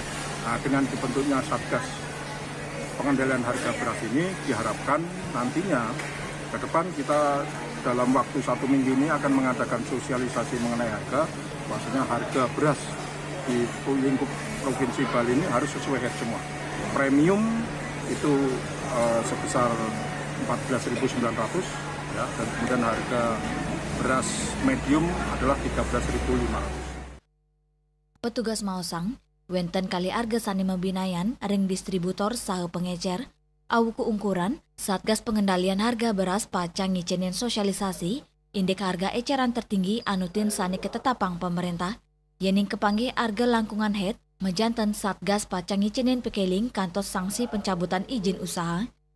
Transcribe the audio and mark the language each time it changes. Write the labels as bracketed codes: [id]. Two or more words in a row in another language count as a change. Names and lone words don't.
[id] Nah, dengan dibentuknya Satgas Pengendalian Harga Beras ini diharapkan nantinya ke depan kita dalam waktu 1 minggu ini akan mengadakan sosialisasi mengenai harga, maksudnya harga beras di lingkup Provinsi Bali ini harus sesuai head semua. Premium itu sebesar 14.900 ya, dan kemudian harga beras medium adalah 13.500. [ban] Petugas Maosang, wenten kali harga sani mebinayan ring distributor saha pengecer, awuku ukuran, Satgas Pengendalian Harga Beras pacang ngicenin sosialisasi, indek [id] harga eceran tertinggi [ban] anutin sani ketetapang pemerintah, yening kepanggih harga langkungan head, mejanten Satgas pacang ngicenin pekeling kantos [id] sanksi pencabutan izin usaha.